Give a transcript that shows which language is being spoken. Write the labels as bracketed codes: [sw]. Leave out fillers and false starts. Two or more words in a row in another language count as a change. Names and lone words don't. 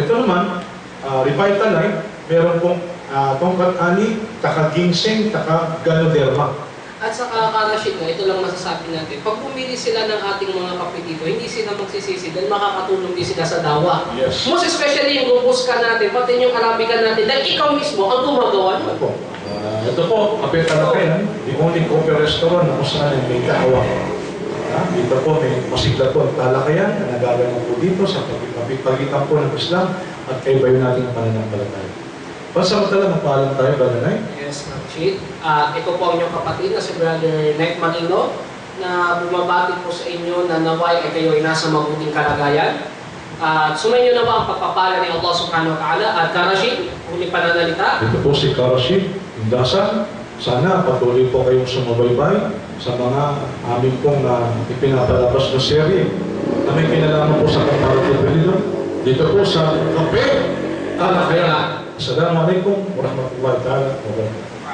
[tl] Ito naman, Revitalize, meron pong tongkat ani, taka ginseng, taka ganoderma. At saka, Karashid, ito lang masasabi natin. Pag pumili sila ng ating mga kape dito, hindi sila magsisisi dahil makakatulong din sila sa dawa. Yes. Most especially yung Robusta natin, pati yung Arabica natin, dahil ikaw mismo ang gumagawa nun. Ito po, kape talakayan, [en] the only coffee restaurant [tl] na kung saan may kahawa. Dito po may masigla po ang talakayan na nagagawa po dito sa pagitan po ng Islam at kaibayo natin ang pananampalataya. Pansamantala, magpaalam tayo, Brother Knight. Yes, Rashid. Ito po ang inyong kapatid na si Brother Knight Manino na bumabati po sa inyo na naway ay kayo ay nasa mabuting kalagayan. Sumayin nyo na ba ang pagpapala ni Allah [ar] سبحانه وتعالى? [tl] At Rashid, huli pananalita. Ito po si Karashid Indasan. Sana patuloy po kayong sumabaybay sa mga amin pong ipinapalabas na serye na may kinalaman po sa [en] comparative religion. [tl] Dito po sa Kape Talakayan. [ar] السلام عليكم ورحمة الله وبركاته.